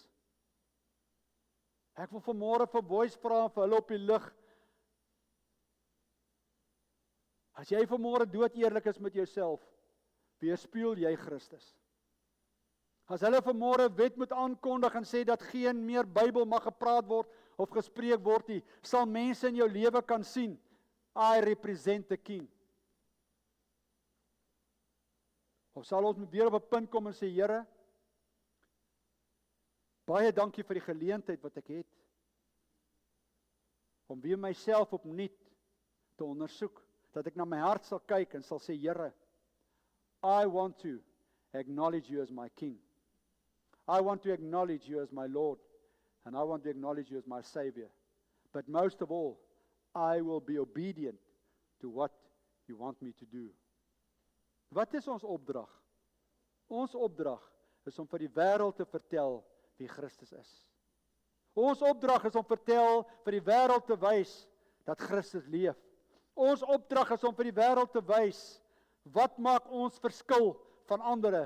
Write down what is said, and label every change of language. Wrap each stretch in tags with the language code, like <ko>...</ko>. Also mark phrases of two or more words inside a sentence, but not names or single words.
<af>Ek wil vanmôre vir boys vra, vir hulle op die lig, as jy vanmôre dood eerlik is met jouself, weerspieël jy Christus. As hulle vanmôre wet moet aankondig en sê dat geen meer Bybel mag gepraat word of gespreek word nie, sal mense in jou lewe kan sien,</af> <en>I represent the King.</en> <af>Of sal ons weer op 'n punt kom en sê, Here, baie dankie vir die geleentheid wat ek het, om weer myself opnuut te ondersoek, dat ek na my hart sal kyk en sal sê, Here,</af> <en>I want to acknowledge you as my King. I want to acknowledge you as my Lord. And I want to acknowledge you as my Savior. But most of all, I will be obedient to what you want me to do.</en> <af>Wat is ons opdrag? Ons opdrag is om vir die wêreld te vertel wie Christus is. Ons opdrag is om vertel vir die wêreld te wys dat Christus leef. Ons opdrag is om vir die wêreld te wys Wat maak ons verskil van ander?</af>